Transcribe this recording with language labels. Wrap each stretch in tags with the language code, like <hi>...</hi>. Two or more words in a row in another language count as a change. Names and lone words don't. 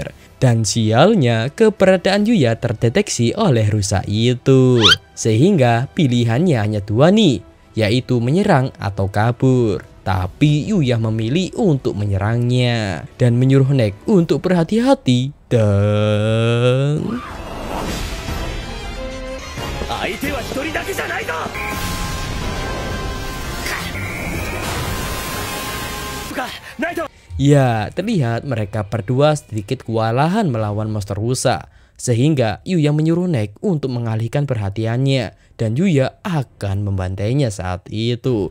<id>Dan sialnya, keberadaan Yuya terdeteksi oleh rusa itu. Sehingga pilihannya hanya dua nih, yaitu menyerang atau kabur. Tapi Yuya memilih untuk menyerangnya dan menyuruh Nek untuk berhati-hati dan...</id> <ja>相手は一人だけじゃないぞ。</ja> <id>Ya, terlihat mereka berdua sedikit kewalahan melawan monster rusa. Sehingga Yuya menyuruh Nek untuk mengalihkan perhatiannya. Dan Yuya akan membantainya saat itu.</id>